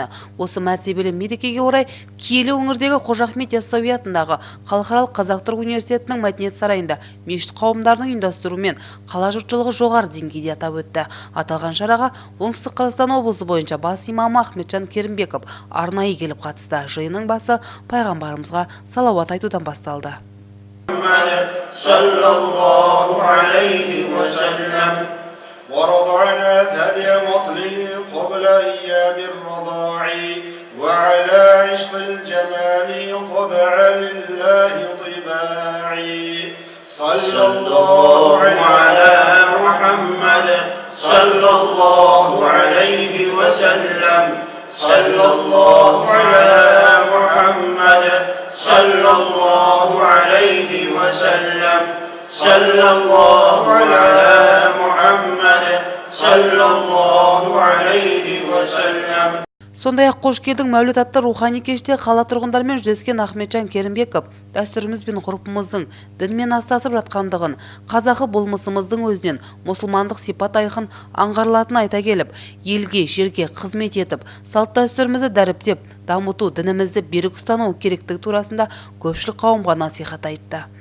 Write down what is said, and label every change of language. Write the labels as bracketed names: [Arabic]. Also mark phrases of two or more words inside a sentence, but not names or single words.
[Kazakh] Осы мәртебелі мерекеге орай киелі өңірдегі Қожа Ахмет Яссауи атындағы Халықаралық Қазақ-Түрік университетінің мәдениет сарайында мешіт қауымдарының ұйымдастыруымен қала жұртшылығы жоғары деңгейде атап өтті. Аталған шараға Оңтүстік Қазақстан облысы бойынша бас имамы Ахметжан Керімбеков арнайы келіп қатысты. Жиынның басы пайғамбарымызға салауат айтудан басталды. [Arabic] صلى الله عليه وسلم ورضعنا ثدي وصله قبل أيام الرضاع وعلى عشق الجمال طبع لله طباعي صلى الله على محمد صلى الله عليه وسلم صلى الله على محمد صلى الله عليه وسلم صلى الله على محمد صلى الله عليه وسلم. [Kazakh] Сондай-ақ қош келдің Мәуліт атты рухани кеште қала тұрғындарымен жүздескен Ахметжан Керімбеков дәстүріміз бен ғұрпымыздың дінмен астасып жатқандығын, қазақы болмысымыздың өзінен мұсылмандық сипат айқын аңғарылатынын айта келіп, елге, жерге қызмет етіп, салт дәстүрімізді дәріптеп, дамыту, дінімізді берік ұстану керектігі турасында көпшілік қауымға насихат айтты.